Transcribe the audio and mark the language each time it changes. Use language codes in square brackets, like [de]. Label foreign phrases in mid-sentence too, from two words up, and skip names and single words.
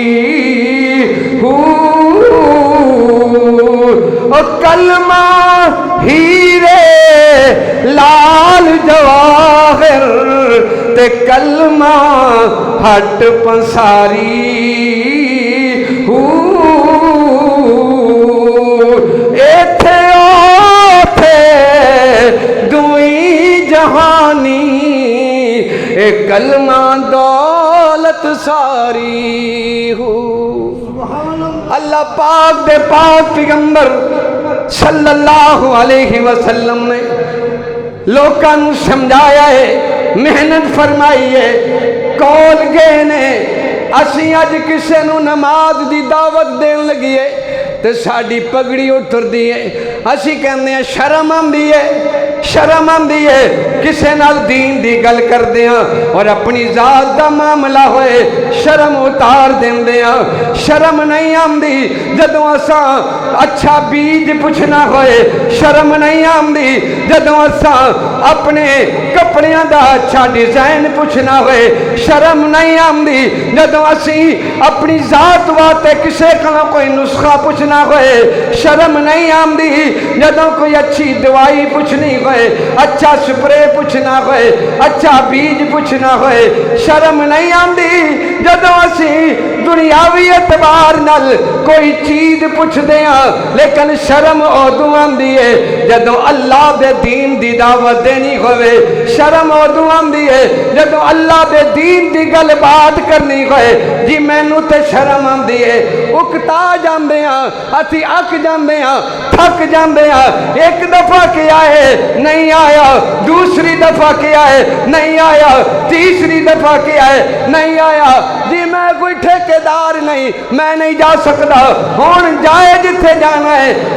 [pa] او کلمہ ہیرے لال جواہر تے کلمہ ہٹ پنساری، ایتھے اوتھے دوئی جہانی، اے کلمہ دولت ساری ہو۔ اللہ پاک دے پاک پیغمبر [ar] صلی اللہ علیہ وسلم [pa] نے لوکاں نوں سمجھایا ہے، محنت فرمائی ہے، کول گئے نے اسی اج کسے نوں نماز دی دعوت دین لگیے تے ساڈی پگڑی اٹھر دی ہے، اسی کہندے ہیں شرم آندی ہے، شرم آندی ہے کسے نال دین دی گل کردے ہاں اور اپنی ذات دا معاملہ ہوئے شرم اتار دیندے ہاں، شرم نہیں آندی جدوں اساں اچھا بیج پوچھنا ہوئے، شرم نہیں آندی جدوں اساں اپنے کپڑیاں دا اچھا ڈیزائن پوچھنا ہوئے، شرم نہیں آندی جدوں اسی اپنی ذات واسطے کسے کولوں کوئی نسخہ پوچھنا ہوئے، شرم نہیں آندی جدوں کوئی اچھی دوائی پوچھنی ہوئے، اچھا سپرے پوچھنا ہوئے، اچھا بیج پوچھنا ہوئے، شرم نہیں آندی جدوں اسی دنیاوی اعتبار نال کوئی چیز پوچھ دیاں، لیکن شرم ادوں آندی ہے جدوں اللہ دے دین دی دعوت دینی ہوئے، شرم ادوں آندی ہے جدوں اللہ دے دین دی گل بات کرنی ہوئے، جی مینوں تے شرم آندی ہے، اکتا جاندے ہاں، اسی اک جاندے ہاں، تھک جاندے ہاں، ایک دفعہ کیا ہے نہیں آیا، دوسری دفعہ کیا ہے نہیں آیا، تیسری دفعہ کیا ہے نہیں آیا، جی میں کوئی ٹھیکیدار نہیں، میں نہیں جا سکتا، ہون جائے جتھے جانا ہے،